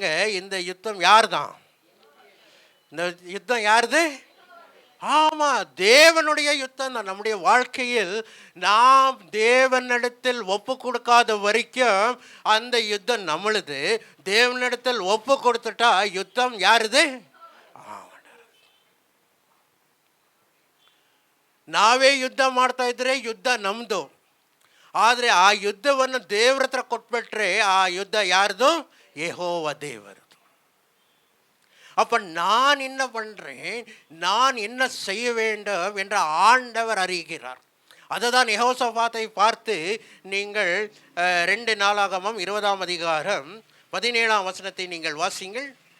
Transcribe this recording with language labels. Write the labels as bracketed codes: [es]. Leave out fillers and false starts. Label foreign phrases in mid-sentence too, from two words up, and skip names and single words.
[ta] இந்த யுத்தம் யார் தான்? இந்த யுத்தம் யாருது? ஆமாம், தேவனுடைய யுத்தம் தான். நம்முடைய வாழ்க்கையில் நாம் தேவனிடத்தில் ஒப்பு கொடுக்காத வரைக்கும் அந்த யுத்தம் நம்மளுது. தேவனிடத்தில் ஒப்பு கொடுத்துட்டா யுத்தம் யாருது? [kn] ನಾವೇ ಯುದ್ಧ ಮಾಡ್ತಾ ಇದ್ರೆ ಯುದ್ಧ ನಮ್ಮದು. ಆದರೆ ಆ ಯುದ್ಧವನ್ನು ದೇವ್ರ ಹತ್ರ ಕೊಟ್ಬಿಟ್ರೆ ಆ ಯುದ್ಧ ಯಾರ್ದು? ಯೆಹೋವ ದೇವರು. [ta] அப்போ நான் என்ன பண்ணுறேன், நான் என்ன செய்ய வேண்டும் என்ற ஆண்டவர் அறிகிறார். அதை தான் யெகோசாபாத்தை பார்த்து நீங்கள் 2 நாளாகமம் 20ஆம் அதிகாரம் 17ஆம் வசனத்தை நீங்கள் வாசிங்கள்.